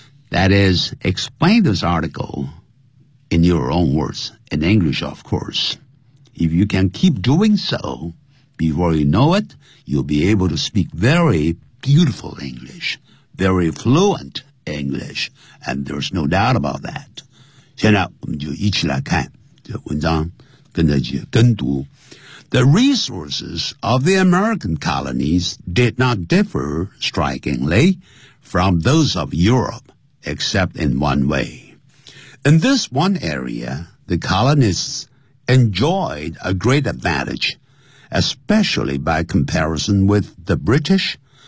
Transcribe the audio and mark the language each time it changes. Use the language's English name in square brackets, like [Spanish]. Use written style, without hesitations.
[English] That is, explain this article in your own words, in English, of course. If you can keep doing so, before you know it, you'll be able to speak very beautiful English, very fluent English, and there's no doubt about that. [Chinese] 现在我们就一起来看这文章，跟着去跟读。 [English] The resources of the American colonies did not differ strikingly from those of Europe, except in one way. In this one area, the colonists enjoyed a great advantage, especially by comparison with the British.